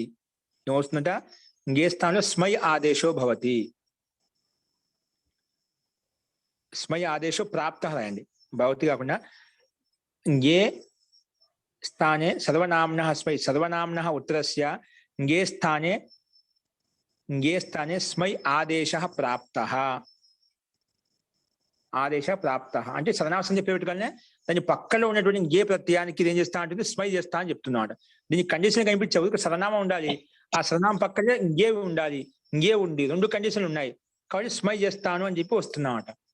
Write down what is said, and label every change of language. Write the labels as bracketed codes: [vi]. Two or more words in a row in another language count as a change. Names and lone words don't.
[te] ఏమొస్తుందట? ఞే స్థానంలో [sa] స్మై ఆదేశో భవతి. స్మై ఆదేశో ప్రాప్తః [te] రాయండి. భవతి కాకుండా [sa] ఞే స్థానే సర్వనామ్నః స్మై సర్వనామ్నః ఉత్తరస్య ङे स्थाने स्मै आदेशः प्राप्तः [te] అంటే సర్వనామ సంజ్ఞ పేరు పెట్టుకోవాలనే దాని పక్కలో ఉన్నటువంటి గే ప్రత్యయానికి ఏం చేస్తా అంటే స్మై చేస్తా అని చెప్తున్నాడు. దీనికి కండిషన్ కనిపించవు. ఇక్కడ సర్వనామం ఉండాలి, ఆ సర్వనామం పక్కనే గే ఉండాలి. గే ఉంది, రెండు కండిషన్లు ఉన్నాయి కాబట్టి స్మై చేస్తాను అని చెప్పి వస్తున్నామట.